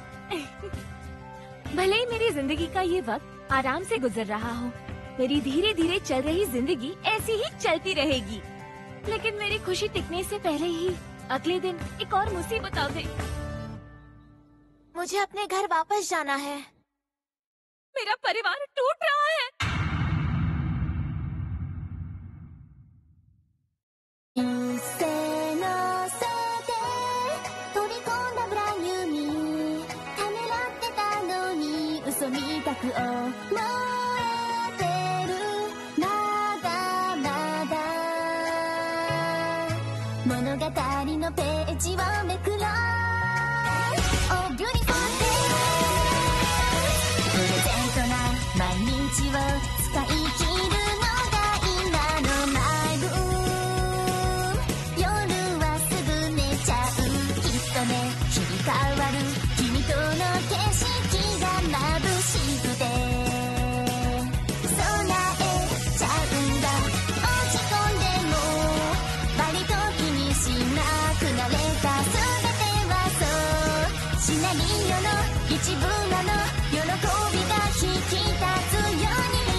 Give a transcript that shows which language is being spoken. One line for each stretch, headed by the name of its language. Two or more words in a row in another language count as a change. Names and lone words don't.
Hindi: भले ही मेरी जिंदगी का ये वक्त आराम से गुजर रहा हो, मेरी धीरे धीरे चल रही जिंदगी ऐसी ही चलती रहेगी, लेकिन मेरी खुशी टिकने से पहले ही अगले दिन एक और मुसीबत आ गई। मुझे अपने घर वापस जाना है। मेरा परिवार टूट रहा है।
Japanese: 一斉のせて取り込んだ
English: brand new me
Japanese: ためらってたのに嘘みたく思えてるまだまだ物語のページをめくろう
English: Oh beautiful day
Japanese: プレゼントな毎日を使い切るのが今のマイブーム夜はすぐ寝ちゃうきっとね切り替わる君との景色が眩しくて備えちゃうんだ落ち込んでも割と気にしなくなれた全てはそうシナリオの一部なの喜びが引き立つように